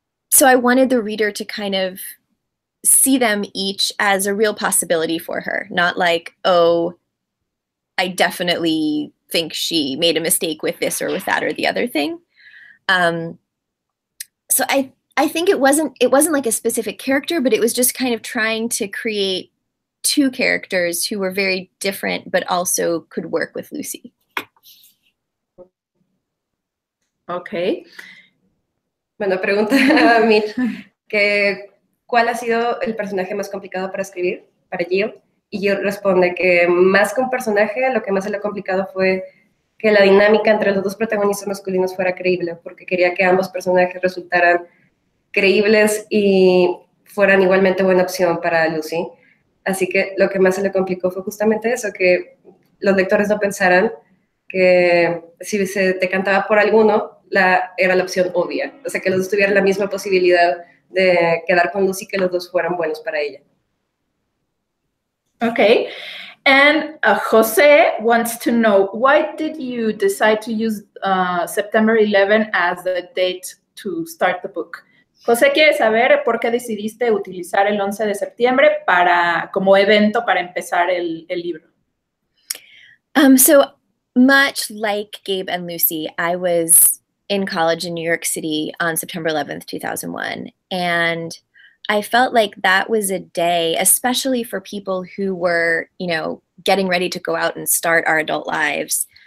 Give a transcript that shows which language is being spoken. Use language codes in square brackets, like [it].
[en] So I wanted the reader to kind of see them each as a real possibility for her, not like, oh, I definitely think she made a mistake with this or with that or the other thing. So I think it wasn't like a specific character, but it was just kind of trying to create two characters who were very different, but also could work with Lucy. Okay. [es] Bueno, pregunta a Mitch que ¿cuál ha sido el personaje más complicado para escribir para Jill? Y Jill responde que más que un personaje, lo que más se le ha complicado fue que la dinámica entre los dos protagonistas masculinos fuera creíble, porque quería que ambos personajes resultaran creíbles y fueran igualmente buena opción para Lucy. Así que lo que más se le complicó fue justamente eso, que los lectores no pensaran que si se decantaba por alguno, era la opción obvia. O sea, que los dos tuvieran la misma posibilidad de quedar con Lucy, que los dos fueran buenos para ella. [en] Okay. And Jose wants to know, why did you decide to use September 11 as the date to start the book? [es] José quiere saber por qué decidiste utilizar el 11 de septiembre como evento para empezar el libro. [en] So much like Gabe and Lucy, I was in college in New York City on September 11th, 2001. And I felt like that was a day, especially for people who were, you know, getting ready to go out and start our adult lives.